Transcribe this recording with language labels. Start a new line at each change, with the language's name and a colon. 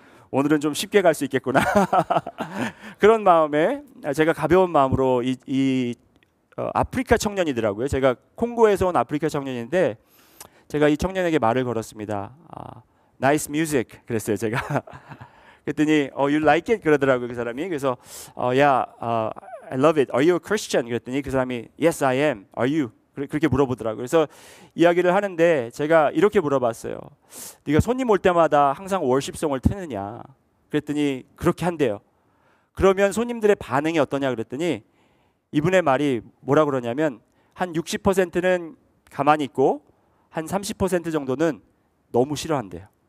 Korean: 오늘은 좀 쉽게 갈 수 있겠구나. 그런 마음에 제가 가벼운 마음으로 아프리카 청년이더라고요. 제가 콩고에서 온 아프리카 청년인데 제가 이 청년에게 말을 걸었습니다.
English: Nice music
Korean: 그랬어요 제가. 그랬더니
English: you like it
Korean: 그러더라고요 그 사람이. 그래서
English: I love it. Are you a Christian?
Korean: 그랬더니 그 사람이
English: Yes I am. Are you?
Korean: 그렇게 물어보더라고요. 그래서 이야기를 하는데 제가 이렇게 물어봤어요. 네가 손님 올 때마다 항상 월십송을 트느냐? 그랬더니 그렇게 한대요. 그러면 손님들의 반응이 어떠냐 그랬더니 이분의 말이 뭐라 그러냐면 한 60%는 가만히 있고 한 30% 정도는 너무 싫어한대요.